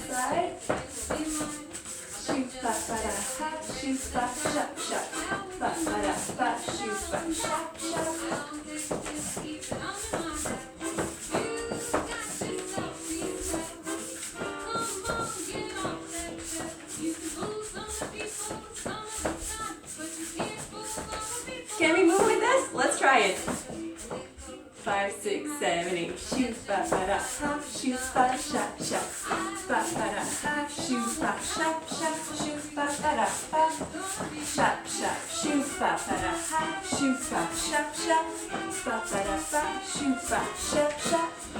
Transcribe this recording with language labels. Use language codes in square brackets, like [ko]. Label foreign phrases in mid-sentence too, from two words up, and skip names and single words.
[en] side. Shoot, ba, ba, da, ha, shoot, ba, shop, shop. Ba, ba, da, ba, shoot, ba, shop, shop. Can we move with this? Let's try it. 5, 6, 7, 8. Shoot, ba, ba, da, ha, shoot, ba, shop, shop. Ba, ba, da, ha, shoot, ba, shop, shop. Shoot, ba, ba, da, ba. Shop, shop. Shoot, ba, ba, da, ha, shoot, ba, shop, shop. Ba, ba, da, ba. Shoot, ba, shop, shop.